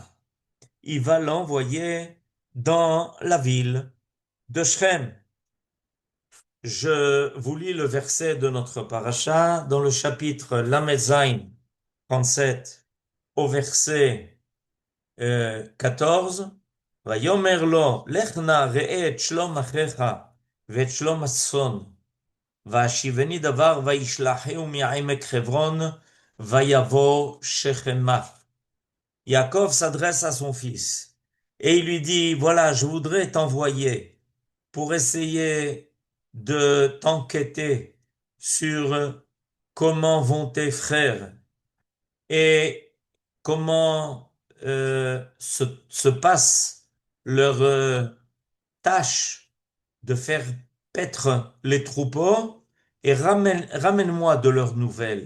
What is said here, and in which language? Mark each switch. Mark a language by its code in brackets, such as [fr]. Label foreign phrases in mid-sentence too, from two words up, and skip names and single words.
[fr] Il va l'envoyer dans la ville de Shrem. Je vous lis le verset de notre paracha dans le chapitre [he] למד זין [fr] 37 au verset 14. [he] ויאמר לו, לך נא ראה את שלום אחיך ואת שלום הצאן, והשיבני דבר וישלחהו מעמק חברון, ויבוא שכמה. [fr] Yaakov s'adresse à son fils et il lui dit, voilà, je voudrais t'envoyer pour essayer de t'enquêter sur comment vont tes frères et comment se passe leur tâche de faire paître les troupeaux, et ramène-moi de leurs nouvelles.